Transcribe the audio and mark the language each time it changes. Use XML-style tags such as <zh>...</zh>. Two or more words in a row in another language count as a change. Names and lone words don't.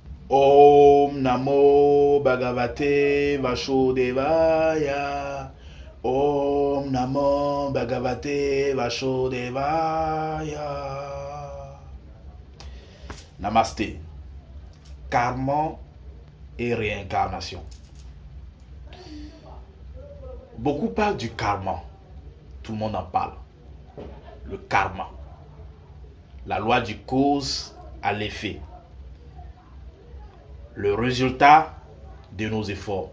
<sa>ॐ नमो भगवते वासुदेवाय. ॐ नमो भगवते वासुदेवाय.</sa> <fr>Namasté. Karma et réincarnation. Beaucoup parlent du karma. Tout le monde en parle. Le karma. La loi du cause à l'effet. Le résultat de nos efforts.</fr>